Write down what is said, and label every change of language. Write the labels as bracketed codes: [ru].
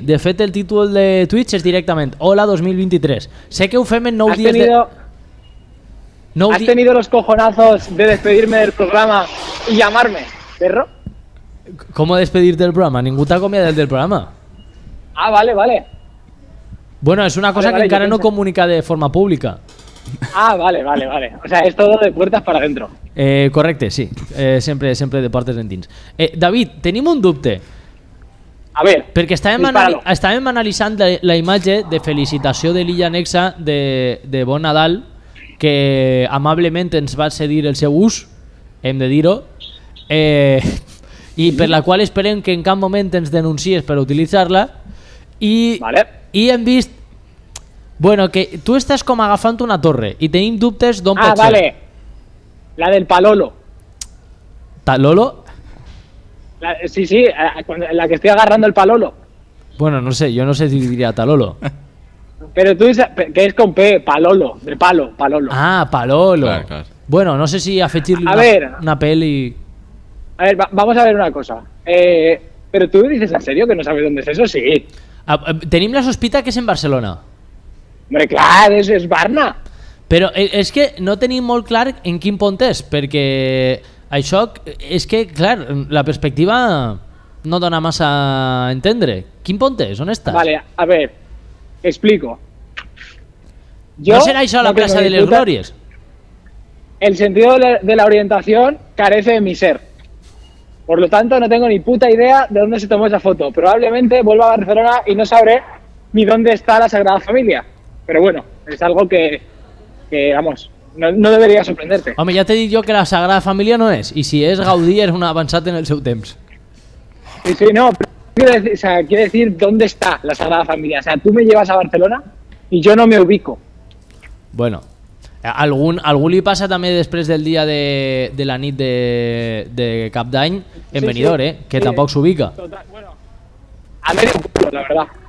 [ca] De fet, el títol de Twitch és directament Hola 2023. Sé que ho fem en 9 dies [es] ¿Has tenido los cojonazos de despedirme del programa y llamarme, perro? ¿Cómo despedirte del programa? [ca] Ningú t'ha acomiadat del programa. [es] Ah, vale. Bueno, es una cosa que encara no comunica de forma pública. Ah, vale. O sea, es todo de puertas para adentro. [ca] Correcte, sí. Sempre de portes endins. David, tenim un dubte. [es] A ver, [ca] perquè estàvem analitzant la imatge de felicitació de l'Illa Nexa de Bon Nadal, que amablement ens va cedir el seu ús, hem de dir-ho, i per la qual esperem que en cap moment ens denuncies per utilitzar-la, i hem vist que tu estàs com agafant una torre i tenim dubtes d'on pot ser. [es] Vale, la del Palolo. ¿Talolo? Sí, la que estoy agarrando el Palolo. Bueno, no sé, yo no sé si diría Talolo. Pero tú dices que es con P, Palolo, de palo, Palolo. Ah, Palolo. Claro. Bueno, no sé si afegirle una peli. A ver, vamos a ver una cosa. Pero tú dices en serio que no sabes dónde es eso, sí. [ca] Tenim la sospita que és en Barcelona. Hombre, clar, és Barna. Però és que no tenim molt clar en quin pont és, perquè això és que, clar, la perspectiva no dona massa a entendre. Quin pont és? On estàs? [es] Vale, a ver, explico. ¿No será això la Plaza de les Glòries? El sentido de la orientación carece de mi ser. Por lo tanto, no tengo ni puta idea de dónde se tomó esa foto. Probablemente vuelva a Barcelona y no sabré ni dónde está la Sagrada Familia. Pero bueno, es algo que vamos, no debería sorprenderte. [ca] Home, ja t'he dit jo que la Sagrada Família no és. I si és Gaudí, és un avançat en el seu temps. [es] Sí, no, pero quiere decir dónde está la Sagrada Familia. O sea, tú me llevas a Barcelona y yo no me ubico. [ca] Bueno, algú li passa també després del dia de la nit de Cap d'Any en Benidorm, que tampoc s'ubica. [es] Bueno, a medio culo, la verdad.